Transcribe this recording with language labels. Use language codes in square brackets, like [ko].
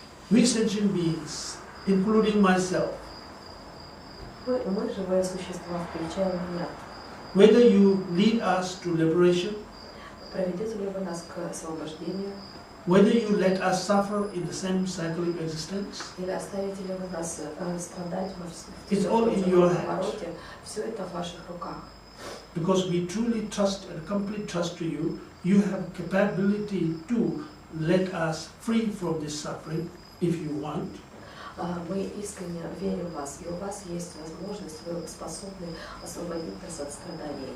[en] We sentient beings, including myself, [ru] мы живые существа, включая меня. [en] whether you lead us to liberation, [ru] Проведете ли вы нас к освобождению? [en] whether you let us suffer in the same cycle of existence, [ru] Или оставите ли вы нас страдать [en] It's all in your hands. [ru] повороте? Все это в ваших руках. [en] because we truly trust and complete trust to you, you have capability to let us free from this suffering if you want. [ru] Мы искренне верим в вас, и у вас есть возможность, вы способны освободить нас от страданий.